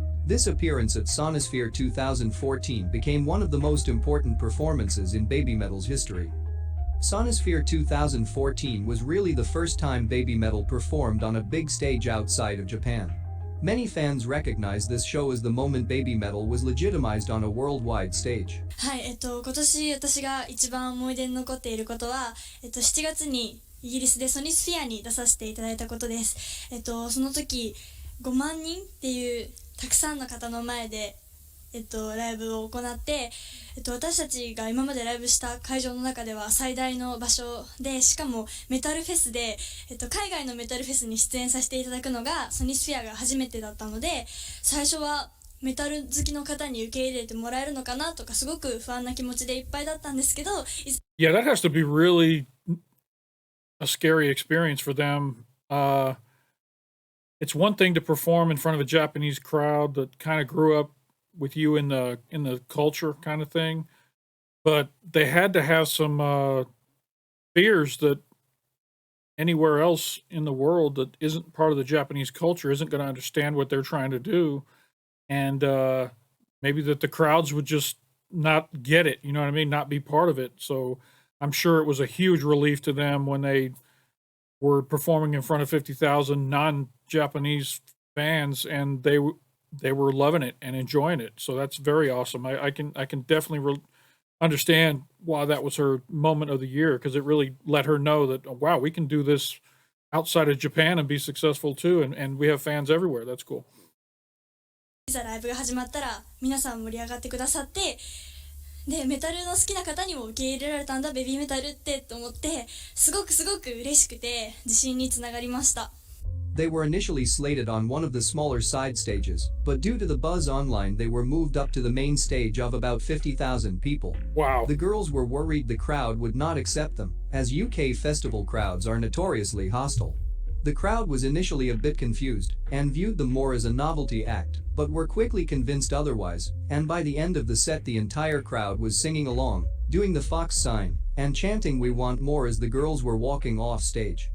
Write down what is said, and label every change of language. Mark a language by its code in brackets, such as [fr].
[en] This appearance at Sonosphere 2014 became one of the most important performances in BabyMetal's history. Sonosphere 2014 was really the first time BabyMetal performed on a big stage outside of Japan. Many fans recognize this show as the moment BabyMetal was legitimized on a worldwide stage. [ja] はい、今年私が一番思い出に残っていることは、7月にイギリスでソニスフィアに出させていただいたことです。その時5万人っていうたくさんの方の前でライブを行って、私たちが今までライブした会場の中では最大の場所で、しかもメタルフェスで、海外のメタルフェスに出演させていただくのがソニスフィアが初めてだったので、最初はメタル好きの方に受け入れてもらえるのかなとかすごく不安な気持ちでいっぱいだったんですけど。 [en] Yeah, that has to be really a scary experience for them. It's one thing to perform in front of a Japanese crowd that kind of grew up with you in the culture kind of thing, but they had to have some fears that anywhere else in the world that isn't part of the Japanese culture isn't going to understand what they're trying to do, and maybe that the crowds would just not get it, you know what I mean, not be part of it. So I'm sure it was a huge relief to them when they were performing in front of 50,000 non-Japanese fans, and they were loving it and enjoying it. So that's very awesome. I can definitely understand why that was her moment of the year, because it really let her know that, oh, wow, we can do this outside of Japan and be successful too, and we have fans everywhere. That's cool. [ja] いざライブが始まったら皆さん盛り上がってくださって、でメタルの好きな方にも受け入れられたんだベビーメタルってと思って、すごく嬉しくて自信につながりました。 [en] They were initially slated on one of the smaller side stages, but due to the buzz online they were moved up to the main stage of about 50,000 people. Wow. The girls were worried the crowd would not accept them, as UK festival crowds are notoriously hostile. The crowd was initially a bit confused and viewed them more as a novelty act, but were quickly convinced otherwise, and by the end of the set the entire crowd was singing along, doing the fox sign, and chanting "We want more" as the girls were walking off stage.